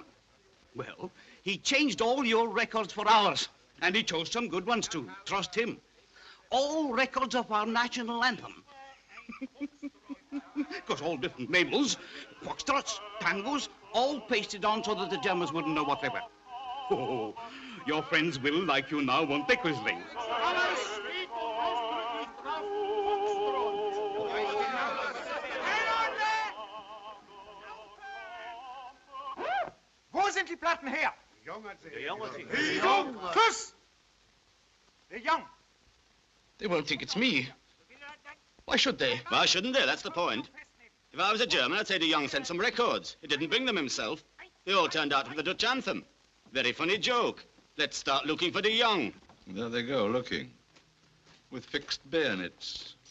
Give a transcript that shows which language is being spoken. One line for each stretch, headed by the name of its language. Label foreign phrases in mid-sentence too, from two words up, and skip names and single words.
English: Well, he changed all your records for ours, and he chose some good ones too. Trust him. All records of our national anthem. Got all different labels, foxtrots, tangos, all pasted on so that the Germans wouldn't know what they were. Oh, your friends will like you now, won't they, Quisling?
German: Wo sind die Platten her? De Jong hat sie. De Jong! Kuss! De Jong!
English: They won't think it's me. Why should they? Why shouldn't they? That's the point. If I was a German, I'd say de Jong sent some records. He didn't bring them himself. They all turned out for the Dutch anthem. Very funny joke. Let's start looking for de Jong. There they go, looking. With fixed bayonets.